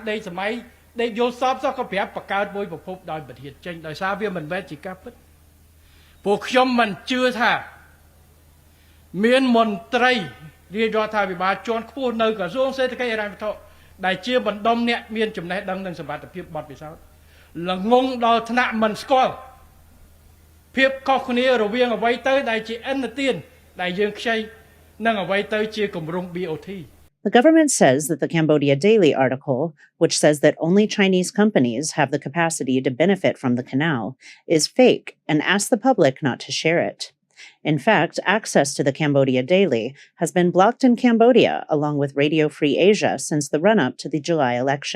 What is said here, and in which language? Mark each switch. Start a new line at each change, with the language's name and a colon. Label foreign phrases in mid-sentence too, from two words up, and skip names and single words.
Khmer: ដេកសម័យដេកយល់សពសោះក៏ប្រាប់បង្កើតមួយប្រភពដោយប្រធានចេញដោយសារវាមិនមែនជាការពិតពួកខ្ញុំមិនជឿថាមានមន្ត្រីរាជរដ្ឋាភិបាលជាន់ខ្ពស់នៅក្រសួងសេដ្ឋកិច្ចហិរញ្ញវត្ថុដែលជាបណ្ដុំអ្នកមានចំណេះដឹងនិងសមត្ថភាពបទពិសោធន៍ល្ងងដល់ថ្នាក់មិនស្គាល់ភាពខុសគ្នារវាងអ្វីទៅដែលជាឥណទានដែលយើងខ្ចីនិងអ្វីទៅជាគម្រោង BOT.
English: The government says that the Cambodia Daily article, which says that only Chinese companies have the capacity to benefit from the canal, is fake and asks the public not to share it. In fact, access to the Cambodia Daily has been blocked in Cambodia, along with Radio Free Asia, since the run-up to the July election.